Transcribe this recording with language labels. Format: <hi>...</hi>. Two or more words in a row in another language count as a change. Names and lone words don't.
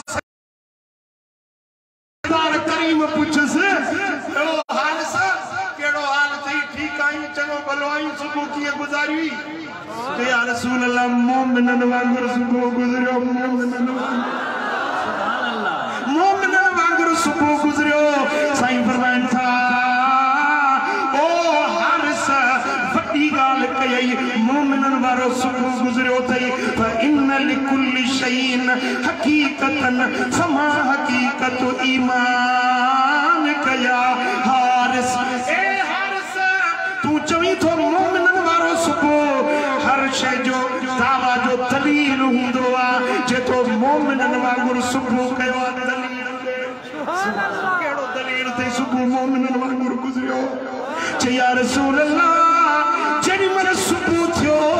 <sd>करीम पुछसि हारिस कहिड़ो हाल अथई ठीकु आहीं चङो भलो आहीं सुबुह कीअं गुज़ारी हुई</sd> <ar>يا رسول الله</ar> <sd>मोमिननि वांगुरु सुबुह गुज़रियो मोमिननि वांगुरु सुबुह गुज़रियो साईं फरमाइनि था ओ हारिस वॾी ॻाल्हि कयई मोमिननि वारो सुबुह गुज़रियो अथई</sd> <ar>إن لكل شيء حقيقة فما حقيقة إيمان</ar> <sd>कया हारिस ए हारिस तू चवी थो मोमिननि वारो सुबुह हर शइ जो दावा जो दलील हूंदो आहे जेको मोमिननि वांगुरु सुबुह कयो आहे दलील कहिड़ो दलील अथई सुबुह मोमिननि वांगुरु गुज़रियो चई</sd> <ar>يا رسول الله</ar> <sd>जेॾी महिल सुबुह थियो</sd>